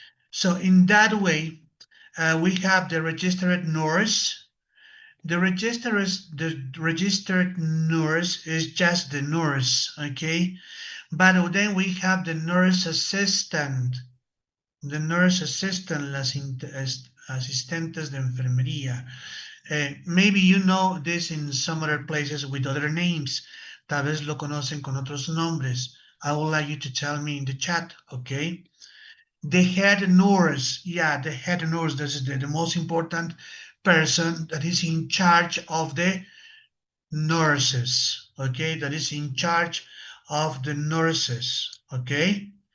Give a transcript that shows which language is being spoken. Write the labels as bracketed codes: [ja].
[en] So in that way, we have the registered nurse. The registered nurse is just the nurse, okay? But then we have the nurse assistant. The nurse assistant, [es] las asistentes de enfermería. [en] Maybe you know this in some other places with other names. [es] Tal vez lo conocen con otros nombres. [en] I would like you to tell me in the chat, okay? The head nurse, yeah, the head nurse, this is the most important person that is in charge of the nurses, okay? That is in charge of the nurses, okay?